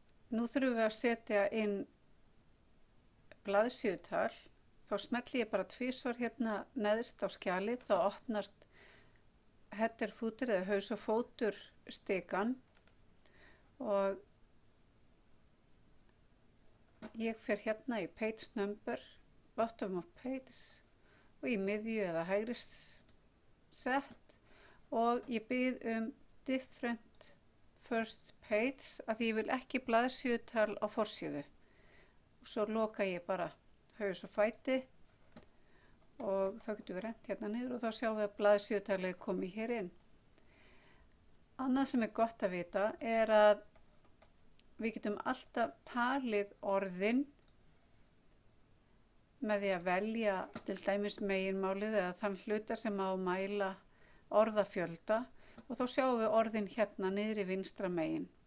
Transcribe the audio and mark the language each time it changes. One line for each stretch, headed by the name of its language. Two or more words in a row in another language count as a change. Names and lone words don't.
Icelandic: Nú þurfum við að setja inn blaðsíðutal. Þá smelli ég bara tvisvar hérna neðst á skjalið, þá opnast
English: header, footer
Icelandic: eða haus og fótur stikan og ég fer hérna í
English: page number, bottom of page
Icelandic: og í miðju eða hægri set og ég bið
English: different first page
Icelandic: að ég vil ekki blaðsíðutal á forsíðu og svo loka ég bara haus og fæti og þá getum við rennt hérna niður og þá sjáum við að blaðsíðutalið komið hér inn. Annað sem gott að vita að við getum alltaf talið orðin með því að velja til dæmis meginmálið eða þann hluta sem á að mæla orðafjölda og þá sjáum við orðin hérna niðri vinstra megin.